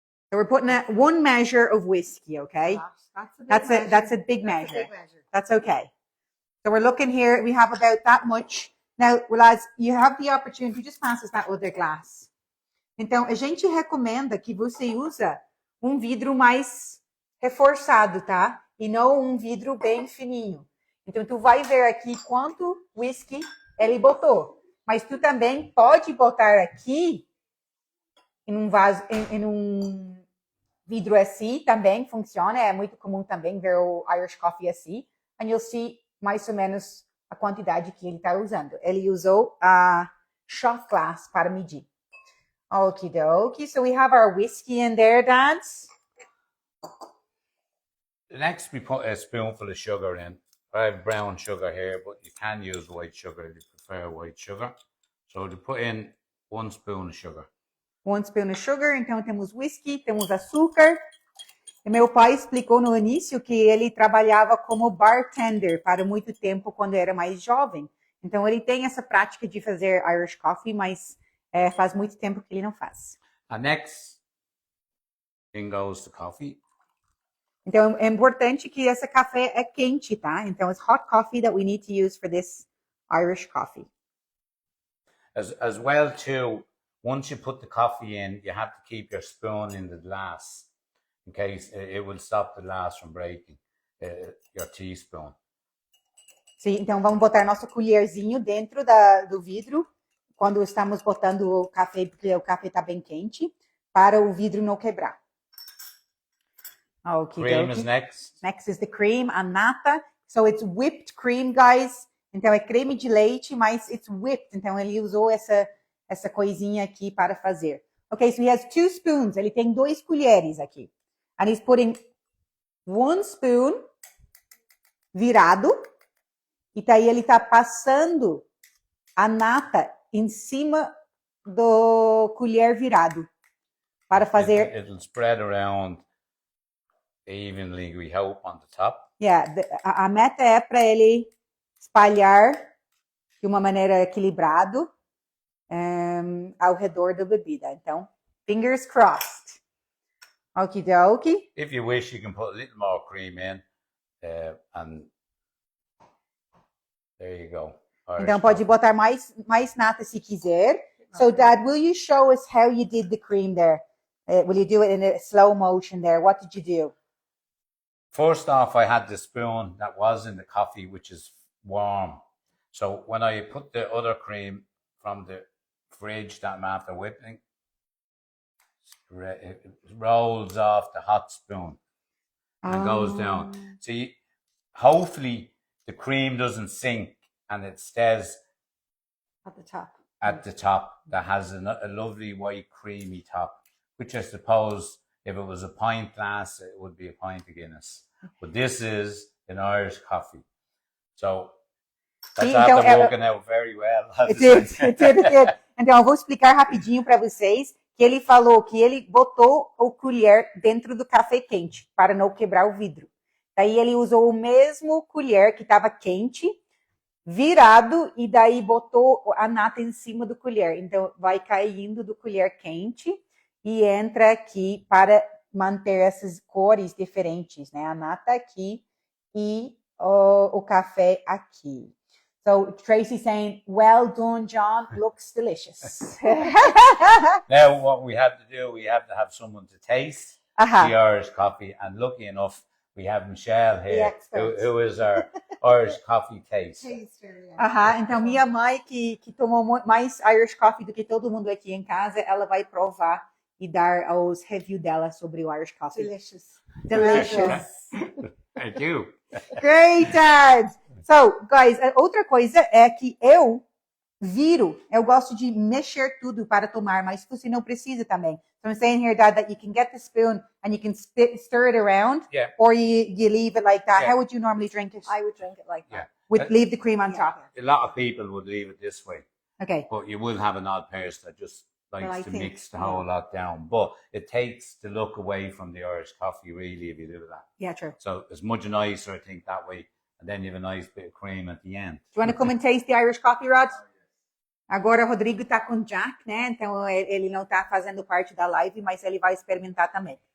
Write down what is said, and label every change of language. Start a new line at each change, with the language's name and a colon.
English: So we're putting one measure of whiskey, okay? That's a big measure. That's okay. So we're looking here. We have about that much. Now, lads, you have the opportunity. Just pass us that other glass.
Portuguese: Então, a gente recomenda que você usa vidro mais reforçado, tá? E não vidro bem fininho. Então, tu vai ver aqui quanto whisky ele botou. Mas tu também pode botar aqui em vaso, em vidro assim, também funciona. É muito comum também ver o Irish Coffe assim.
English: And you'll see
Portuguese: mais ou menos a quantidade que ele está usando. Ele usou a shot glass para medir.
English: Okie dokie. So we have our whiskey in there, Dads. Next, we put a spoonful of sugar in. I have brown sugar here, but you can use white sugar if you prefer white sugar. So to put in 1 spoon of sugar. 1 spoon of sugar.
Portuguese: Então temos whisky, temos açúcar. E meu pai explicou no início que ele trabalhava como bartender para muito tempo quando era mais jovem. Então ele tem essa prática de fazer Irish Coffee, mas faz muito tempo que ele não faz.
English: And next, in goes the coffee.
Portuguese: Então é importante que esse café é quente, tá?
English: Então it's hot coffee that we need to use for this Irish coffee. As well too, once you put the coffee in, you have to keep your spoon in the glass in case it will stop the glass from breaking, your teaspoon.
Portuguese: Sim, então vamos botar nosso colherzinho dentro do vidro quando estamos botando o café, porque o café está bem quente, para o vidro não quebrar.
English: Okay, cream is next. Next is the cream,
Portuguese: a nata.
English: So it's whipped cream, guys.
Portuguese: Então é creme de leite, mas
English: it's whipped.
Portuguese: Então ele usou essa coisinha aqui para fazer.
English: Okay, so he has 2 spoons.
Portuguese: Ele tem 2 colheres aqui.
English: And he's putting 1 spoon
Portuguese: virado. E daí ele está passando a nata em cima do colher virado para fazer.
English: It'll spread around evenly, we hope, on the top.
Portuguese: Yeah, a meta é para ele espalhar de uma maneira equilibrada ao redor da bebida.
English: Então, fingers crossed. Okie dokie. If you wish, you can put a little more cream in, and there you go.
Portuguese: Então pode botar mais nata se quiser.
English: So Dad, will you show us how you did the cream there? Will you do it in a slow motion there? What did you do? First off, I had the spoon that was in the coffee, which is warm. So when I put the other cream from the fridge that I'm after whipping, it rolls off the hot spoon and goes down. See, hopefully the cream doesn't sink and it stays at the top. At the top, that has a lovely white creamy top, which I suppose if it was a pint glass, it would be a pint of Guinness. But this is an Irish coffee. So that's after working out very well. It did.
Portuguese: Então eu vou explicar rapidinho para vocês que ele falou que ele botou o colher dentro do café quente para não quebrar o vidro. Daí ele usou o mesmo colher que estava quente, virado, e daí botou a nata em cima do colher. Então vai caindo do colher quente e entra aqui para manter essas cores diferentes, né? A nata aqui e o café aqui.
English: So Tracy saying, well done, John. Looks delicious. Now what we have to do, we have to have someone to taste the Irish coffee. And lucky enough, we have Michelle here, who is our Irish coffee taster.
Portuguese: Então minha mãe, que tomou mais Irish coffee do que todo mundo aqui em casa, ela vai provar e dar os reviews dela sobre o Irish coffee.
English: Delicious. Delicious. Thank you. Great, Dad. So, guys,
Portuguese: outra coisa é que eu gosto de mexer tudo para tomar, mas você não precisa também.
English: So I'm saying here, Dad, that you can get the spoon and you can stir it around, Yeah. or you leave it like that. Yeah. How would you normally drink it? I would drink it like that. With leave the cream on top. A lot of people would leave it this way, Okay. but you will have an odd person that just Well, I likes to think, mix the whole lot down. But it takes the look away from the Irish coffee, really, if you do that. Yeah, true. So it's much nicer, I think, that way. And then you have a nice bit of cream at the end. Do you want to come and taste the Irish coffee, Rod?
Portuguese: Agora o Rodrigo tá com o Jack, né? Então ele não tá fazendo parte da live, mas ele vai experimentar também.